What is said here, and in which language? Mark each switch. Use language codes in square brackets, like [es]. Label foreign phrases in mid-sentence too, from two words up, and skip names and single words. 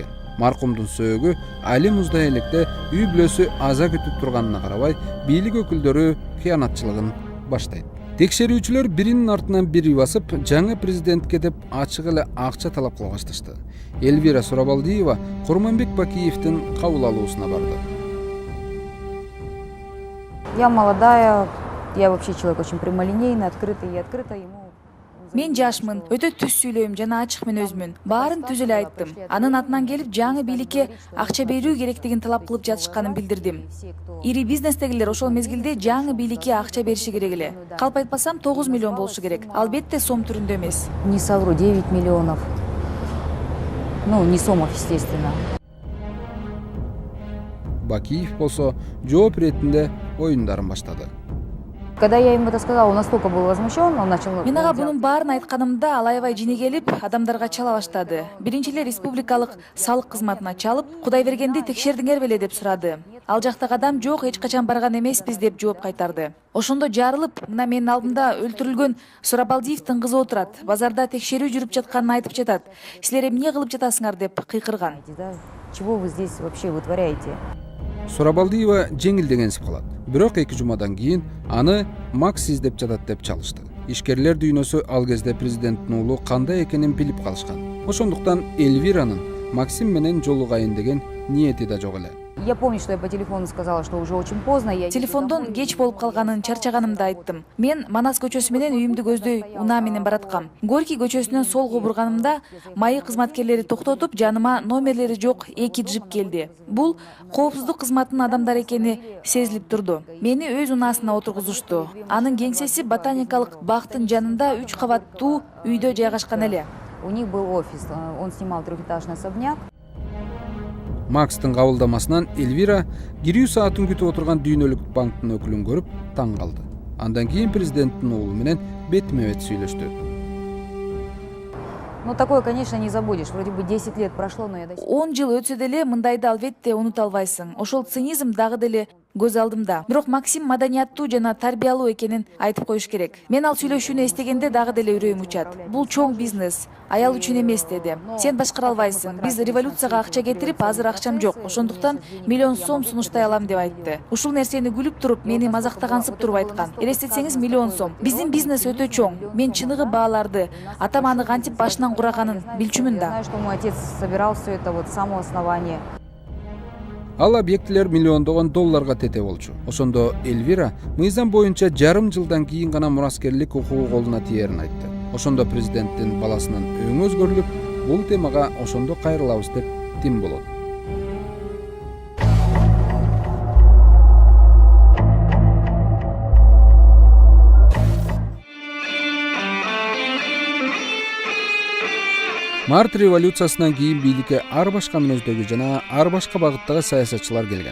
[ky] Маркумдун сөөгү али муздай электе үй бүлөсү аза күтүп турганына карабай, бийлик өкүлдөрү кыянатчылыгын баштайт. Текшерүүчүлөр биринин артынан бири басып, жаңы президентке деп ачык эле акча талап кыла башташты. Эльвира Сурабалдиева Курманбек Бакиевдин кабыл алуусуна барды. [ru] Я молодая, я вообще человек очень прямолинейный, открытый и открыто ему. [ky] Мен жашмын, өтө түз сүйлөйм жана ачык мен өзмүн. Баарын түз эле айттым. Анын атынан келип жаңы бийликке акча берүү керектигин талап кылып жатышканын билдирдим. Ири бизнестегилер ошол мезгилде жаңы бийликке акча бериши керек эле. Калп айтпасам 9 миллион болушу керек. Албетте сом түрүндө эмес. [ru] Не совру, 9 миллионов. Ну, не сомов, естественно. [ky] Бакиев болсо жооп иретинде оюндарын баштады. [ru] Когда я ему это сказала, он настолько был возмущен, он начал... [ky] Мен ага бунун баарын айтканымда ал аябай жини келип, адамдарга чала баштады. Биринчи эле республикалык салык кызматына чалып, Кудайбергенди текшердиңер беле деп сурады. Ал жактагы адам жок, эч качан барган эмеспиз деп жооп кайтарды. Ошондо жарылып, мына менин алдымда өлтүрүлгөн Сурабалдиевдин кызы отурат. Базарда текшерүү жүрүп жатканын айтып жатат. Силер эмне кылып жатасыңар деп кыйкырган. [ru] Чего вы здесь вообще вытворяете? [ky] Сурабалдиева жеңилдегенсип калат. Бирок 2 жумадан кийин аны Макс издеп жатат деп чалышты. Ишкерлер дүйнөсү ал кезде президенттин уулу кандай экенин билип калышкан. Ошондуктан Эльвиранын Максим менен жолугайын деген ниети да жок эле. [ru] Я помню, что я по телефону сказала, что уже очень поздно. [ky] Телефондон кеч болуп калганын, чарчаганымды айттым. Мен Манас көчөсү менен үйүмдү көздөй унаа менен бараткам. Горький көчөсүнөн солго бурганымда майы кызматкерлери токтотуп, жаныма номерлери жок 2 джип келди. Бул коопсуздук кызматынын адамдары экени сезилип турду. Мени өз унаасына отургузушту. Анын кеңсеси ботаникалык бактын жанында 3 кабаттуу үйдө жайгашкан эле. [ru] У них был офис, он снимал 3-этажный особняк. [ky] Макстын кабылдамасынан Эльвира кирүү саатын күтүп отурган дүйнөлүк банктын өкүлүн көрүп таң калды. Андан кийин президенттин уулу менен бетме-бет сүйлөштү. [ru] Ну, такое, конечно, не забудешь. Вроде бы 10 лет прошло, но я до сих пор... [ky] 10 жыл өтсө деле мындайды албетте унута албайсың. Ошол цинизм дагы деле көз алдымда. Бирок Максим маданияттуу жана тарбиялуу экенин айтып коюш керек. Мен ал сүйлөшүүнү эстегенде дагы деле үрөйүм учат. Бул чоң бизнес, аял үчүн эмес деди. Сен башкара албайсың. Биз революцияга акча кетирип, азыр акчам жок. Ошондуктан миллион сом сунуштай алам деп айтты. Ушул нерсени күлүп туруп, мени мазактагансып туруп айткан. Элестетсеңиз миллион сом. Биздин бизнес өтө чоң. Мен чыныгы бааларды, атам аны кантип башынан кураганын билчүмүн да. [ru] Знаю, что мой отец собирал все это вот с самого основания. [ky] Ал объектилер миллиондогон долларга тете болчу. Ошондо Эльвира мыйзам боюнча жарым жылдан кийин гана мураскерлик укугу колуна тиерин айтты. Ошондо президенттин баласынын өңү өзгөрүлүп, бул темага ошондо кайрылабыз деп тим болот. Март революциясынан кийин бийликке ар башка мүнөздөгү жана ар башка багыттагы саясатчылар келген.